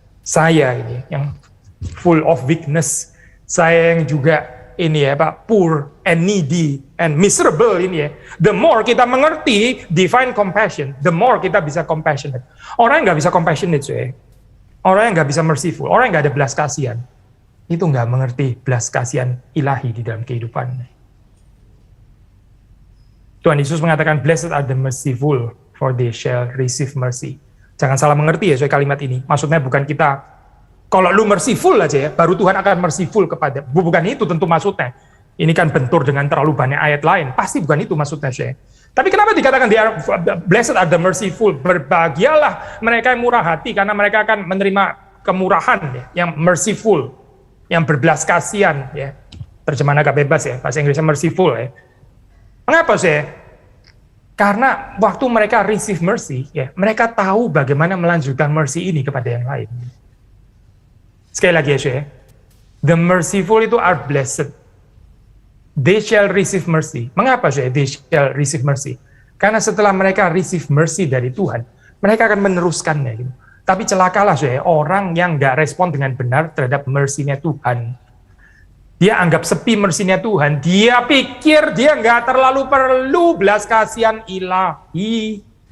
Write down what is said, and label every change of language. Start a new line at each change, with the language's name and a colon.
Indonesian: Saya ini yang
English: full of weakness,
Indonesian: saya yang juga ini ya Pak,
English: poor and needy and miserable
Indonesian: ini ya.
English: The more
Indonesian: kita mengerti
English: divine compassion, the more
Indonesian: kita bisa
English: compassionate.
Indonesian: Orang yang nggak bisa compassionate orang yang nggak bisa merciful, orang yang nggak ada belas kasihan, itu nggak mengerti belas kasihan ilahi di dalam kehidupan. Tuhan Yesus mengatakan,
English: blessed are the merciful, for they shall receive mercy.
Indonesian: Jangan salah mengerti ya kalimat ini. Maksudnya bukan kita, kalau lu merciful aja ya, baru Tuhan akan merciful kepada. Bukan itu tentu maksudnya. Ini kan bentur dengan terlalu banyak ayat lain. Pasti bukan itu maksudnya saya. Tapi kenapa dikatakan
English: blessed are the merciful?
Indonesian: Berbahagialah mereka yang murah hati, karena mereka akan menerima kemurahan ya, yang merciful, yang berbelas kasihan ya. Terjemahan agak bebas ya, bahasa Inggrisnya merciful ya. Mengapa sih? Karena waktu mereka
English: receive mercy,
Indonesian: ya, mereka tahu bagaimana melanjutkan mercy ini kepada yang lain. Sekali lagi ya,
English: the merciful
Indonesian: itu
English: are blessed. They shall receive mercy.
Indonesian: Mengapa sih
English: they shall receive mercy?
Indonesian: Karena setelah mereka
English: receive mercy
Indonesian: dari Tuhan, mereka akan meneruskannya. Gitu. Tapi celakalah sih orang yang nggak respon dengan benar terhadap mercy-nya Tuhan. Dia anggap sepi mercy-nya Tuhan, dia pikir dia nggak terlalu perlu belas kasihan ilahi.